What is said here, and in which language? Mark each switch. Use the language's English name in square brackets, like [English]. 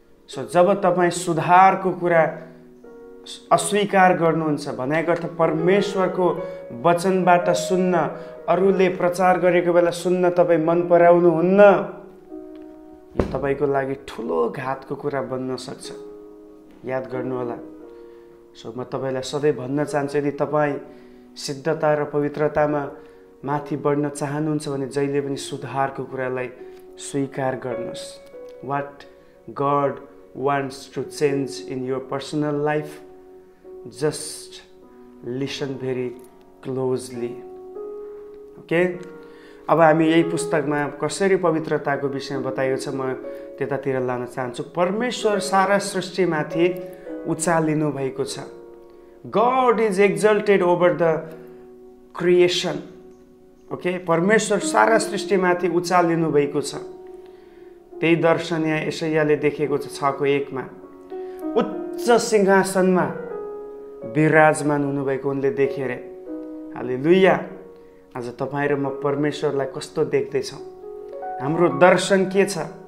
[Nepali] So जब तपाईँ सुधारको कुरा अस्वीकार गर्नुहुन्छ, भनेको अर्थ परमेश्वरको वचनबाट सुन्न, अरूले प्रचार गरेको बेला सुन्न तपाईँ मन पराउनुहुन्न, यो तपाईँको लागि ठुलो घातको कुरा बन्न सक्छ। याद गर्नुहोला। सो म तपाईँलाई सधैँ भन्न चाहन्छु यदि तपाईँ सिद्धता र पवित्रतामा माथि बढ्न चाहनुहुन्छ भने जहिले पनि सुधारको कुरालाई स्वीकार गर्नुहोस्। [English] What God wants to change in your personal life, just listen very closely. Okay? [Nepali] अब हामी यही पुस्तकमा कसरी पवित्रताको विषयमा बताइएको छ म त्यतातिर लान चाहन्छु। परमेश्वर सारा सृष्टिमाथि उचालिनु भएको छ। [English] God is exalted over the creation. [Nepali] Okay, परमेश्वर सारा सृष्टिमाथि उचालिनु भएको छ। त्यही दर्शन यहाँ यशायाले देखेको छ 6:1 मा। उच्च सिंहासनमा विराजमान हुनुभएको उनले देखे रे। हालेलुया। आज तपाईँ र म परमेश्वरलाई कस्तो देख्दैछौँ? हाम्रो दर्शन के छ?